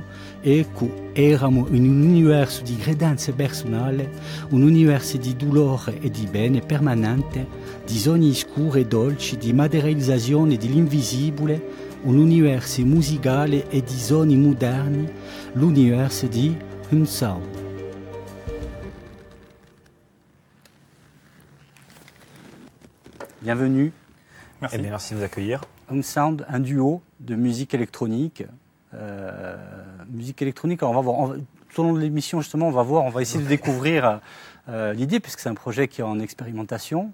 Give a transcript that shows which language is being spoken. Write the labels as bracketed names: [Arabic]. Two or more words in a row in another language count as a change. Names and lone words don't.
[Italian] Ecco, eravamo in un universo di credenze personali, un universo di dolore e di bene permanente, di sogni scuri e dolci, di materializzazione dell'invisibile, un universo musicale e di sogni moderni, l'universo di un sound. [French] Bienvenue. Merci. Eh bien, merci de nous accueillir. Un sound, un duo de musique électronique. Alors on va voir. Tout au long de l'émission, justement, on va essayer de découvrir l'idée, puisque c'est un projet qui est en expérimentation.